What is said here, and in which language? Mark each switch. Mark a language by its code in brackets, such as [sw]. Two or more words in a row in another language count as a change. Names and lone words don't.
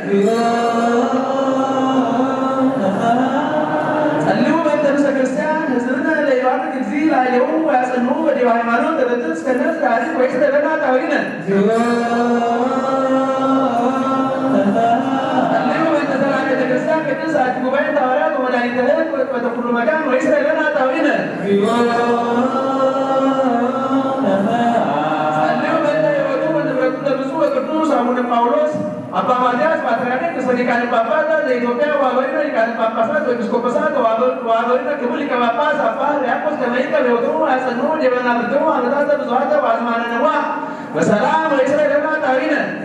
[gez] ጸልዩ በእንተ ንዑሰ ክርስቲያን ሕዝብነ ለይባርክ እግዚእ ላዕሌሆሙ ወያጸንዑ በዲበ ሃይማኖት ርትዕ እስከ ነፍስ ያዕርግ ወይእዜሰ ጣውዒነ ጸልዩ በእንተ ሠርዓ ቤተ ክርስቲያን ቅድስት ዛቲ ጉባኤ ሐዋርያት ወመድኃኒተ ሕዝብ ወበኩሉ መካን ወይእዜሰ ጣውዒነ ጸልዩ በእንተ ሕይወቱ ወንብረቱ ለብፁዕ ወቅዱስ አቡነ ጳውሎስ አባ ማትያስ ፓትርያርክ ርእሰ ሊቃነ ጳጳሳት ዘኢትዮጵያ ወአበዊነ ሊቃነ ጳጳሳት ወኤጲስቆጶሳት ወአበዊነ ክቡር ሊቀ ጳጳስ አባ ሕርያቆስ ከመ ይእቀብ ሕይወቶሙ ወያጸንዑ ዲበ መናብርቲሆሙ ዓመታተ ብዙኃተ ወአዝማነ ነዋሕ በሰላም ወይእዜሰ ጣውዒነ